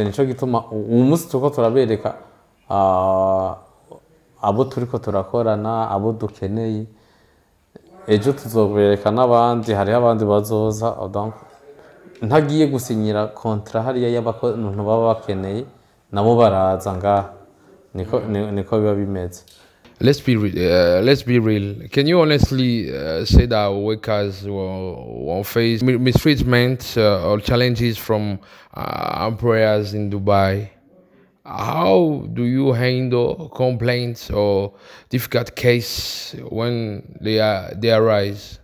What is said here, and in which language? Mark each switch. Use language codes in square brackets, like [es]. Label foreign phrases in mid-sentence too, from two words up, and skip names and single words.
[rn] Nico gituma umunsi tuko turabereka abo turiko turakorana, abo dukeneye. Ejo tuzobereka n'abandi, hari abandi bazoza. Donc ntagiye gusinyira kontra hariya y'abantu baba bakeneye nabo baraza ngaha niko biba bimeze. [en] Let's be real. Can you honestly say that workers will face mistreatment or challenges from employers in Dubai? How do you handle complaints or difficult case when they arise?